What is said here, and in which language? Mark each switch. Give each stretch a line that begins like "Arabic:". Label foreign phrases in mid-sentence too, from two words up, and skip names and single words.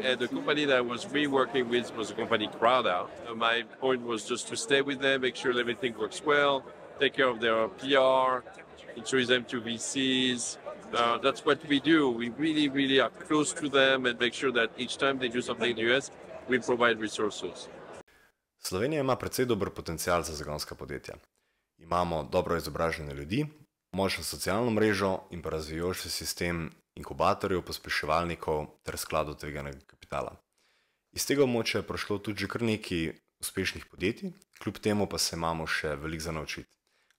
English: And the company that I was really working with was a company Crowda. My point was just to stay with them, make sure everything works well, take care of their PR, introduce them to VCs. That's what we do. We really, really are close to them and make sure that each time they do something in the US, we provide resources.
Slovenian: Slovenija ima precej dober potencial za zagonska podjetja. Imamo dobro izobražene ljudi, močno socialno mrežo in pa razvijajoč se sistem inkubatorjev, pospeševalnikov ter skladov tveganega kapitala. Iz tega območja je prišlo tudi že kar nekaj uspešnih podjetij, kljub temu pa se imamo še veliko za naučiti.